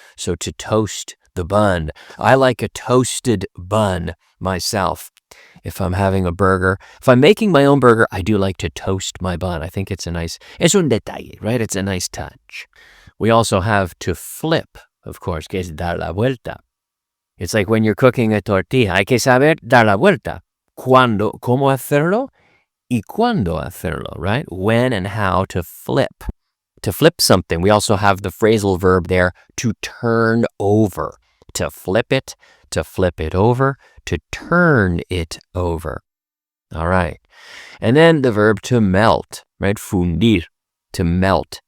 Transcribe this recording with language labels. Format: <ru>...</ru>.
<en>So to toast the bun. I like a toasted bun myself. If I'm having a burger, if I'm making my own burger, I do like to toast my bun. I think it's</en> <es>es un detalle,</es> <en>right? It's a nice touch. We also have to flip, of course,</en> <es>que es dar la vuelta.</es> <en>It's like when you're cooking a tortilla,</en> <es>hay que saber dar la vuelta. Cuándo, cómo hacerlo, y cuándo hacerlo, right?</es> <en>When and how to flip. To flip something. We also have the phrasal verb there, to turn over. To flip it over, to turn it over. All right. And then the verb to melt, right?</en> <es>Fundir,</es> <en>to melt.</en>